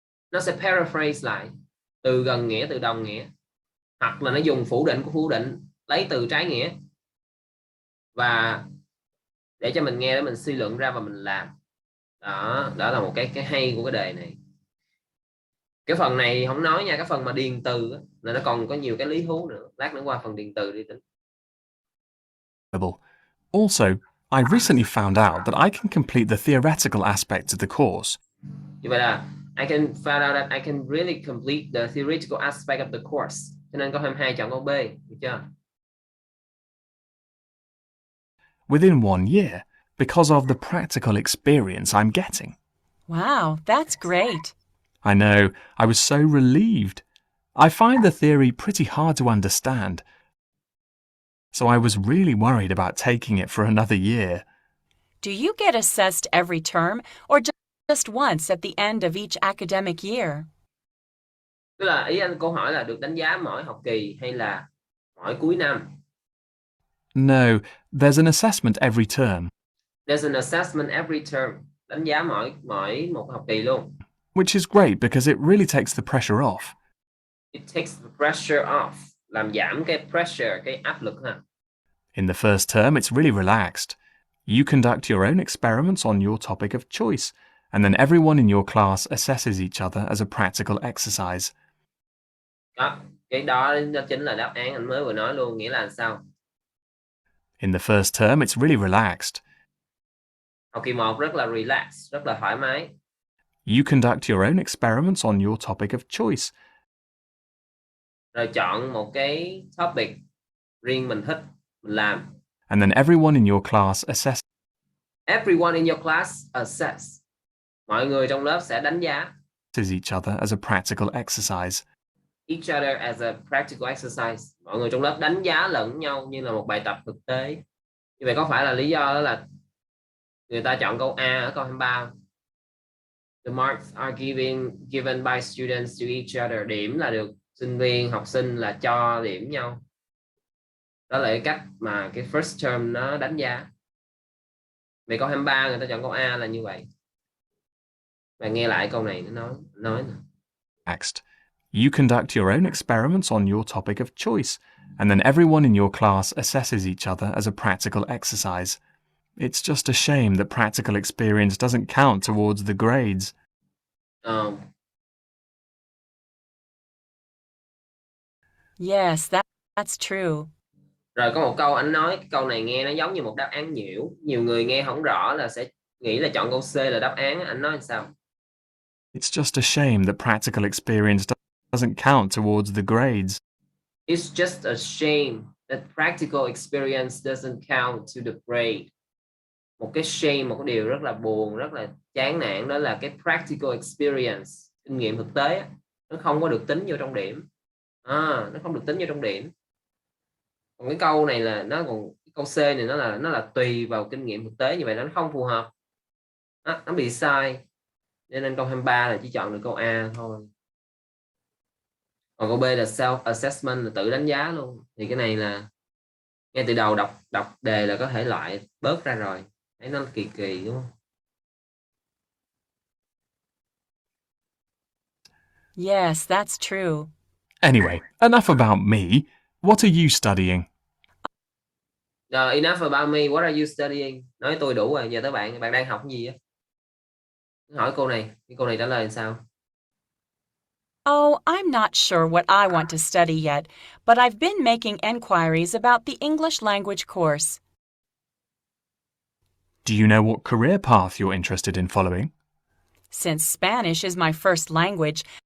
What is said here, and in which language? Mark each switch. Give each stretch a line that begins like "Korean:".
Vietnamese: Nó sẽ paraphrase lại từ gần nghĩa, từ đồng nghĩa, hoặc là nó dùng phủ định của phủ định, lấy từ trái nghĩa, và để cho mình nghe để mình suy luận ra và mình làm. Đó là một cái hay của cái đề này. Cái phần này không nói nha, cái phần mà điền từ á, là nó còn có nhiều cái lý thú nữa. Lát nữa qua phần điền từ đi tính.
English: Also, I recently found out that I can complete the theoretical aspects of the course.
Vietnamese: Như vậy là
English: I can find out that I can really complete the theoretical aspect of the course.
Vietnamese: Cho nên câu 22 chọn câu B, được chưa?
English: Within 1 year, because of the practical experience I'm getting. Wow, that's great. I know, I was so relieved. I find the theory pretty hard to understand, so I was really worried about taking it for another year. Do you get assessed every term or just once at the end of each academic year?
Vietnamese: Tức là ý anh câu hỏi là được đánh giá mỗi học kỳ hay là mỗi cuối năm?
English: No, there's an assessment every term. There's an assessment every term.
Vietnamese: Đánh giá mỗi một học kỳ luôn.
English: Which is great because it really takes the pressure off. It takes the pressure off.
Vietnamese: Làm giảm cái pressure, cái áp lực ha.
English: In the first term, it's really relaxed. You conduct your own experiments on your topic of choice, and then everyone in your class assesses each other as a practical exercise.
Vietnamese: Đó, cái đó chính là đáp án anh mới vừa nói luôn, nghĩa là sao?
English: In the first term, it's really relaxed.
Vietnamese: Học kỳ 1 rất là relax, rất là thoải mái.
English: You conduct your own experiments on your topic of choice.
Vietnamese: Rồi chọn một cái topic riêng mình thích, mình làm.
English: And then everyone in your class assesses Everyone in your class assess.
Vietnamese: Mọi người trong lớp sẽ đánh giá.
English: each other as a practical exercise. Each other as a practical exercise.
Vietnamese: Mọi người trong lớp đánh giá lẫn nhau như là một bài tập thực tế. Như vậy có phải là lý do đó là người ta chọn câu A ở câu 23?
English: The marks are given by students to each other.
Vietnamese: Điểm là được sinh viên, học sinh là cho điểm nhau. Đó là cái cách mà cái first term nó đánh giá. Về câu 23 người ta chọn câu A là như vậy. Và nghe lại câu này nó nói nè.
English: Next, You conduct your own experiments on your topic of choice, and then everyone in your class assesses each other as a practical exercise. It's just a shame that practical experience doesn't count towards the grades. Yes, that's true.
Vietnamese: Rồi có một câu anh nói cái câu này nghe nó giống như một đáp án nhiễu. Nhiều người nghe không rõ là sẽ nghĩ là chọn câu C là đáp án. Anh nói sao?
English: It's just a shame that practical experience doesn't count towards the grades. It's just a shame that practical experience doesn't count to the grade.
Vietnamese: Một cái shame, một cái điều rất là buồn, rất là chán nản, đó là cái
English: practical experience,
Vietnamese: kinh nghiệm thực tế, nó không có được tính vô trong điểm. Nó không được tính vô trong điểm. Còn cái câu này là nó còn, câu C này nó là tùy vào kinh nghiệm thực tế, như vậy nó không phù hợp. Nó bị sai. Nên câu 23 là chỉ chọn được câu A thôi. Còn câu B là self assessment, là tự đánh giá luôn. Thì cái này là ngay từ đầu đọc đề là có thể loại bớt ra rồi. Thấy nó kỳ kỳ đúng không?
English: Yes, that's true. Anyway, enough about me. What are you studying? Enough about me. What are you studying?
Vietnamese: Nói tôi đủ rồi. Giờ tới bạn đang học cái gì á? Hỏi cô này, cái cô này trả lời làm sao?
English: Oh, I'm not sure what I want to study yet, but I've been making enquiries about the English language course. Do you know what career path you're interested in following? Since Spanish is my first language,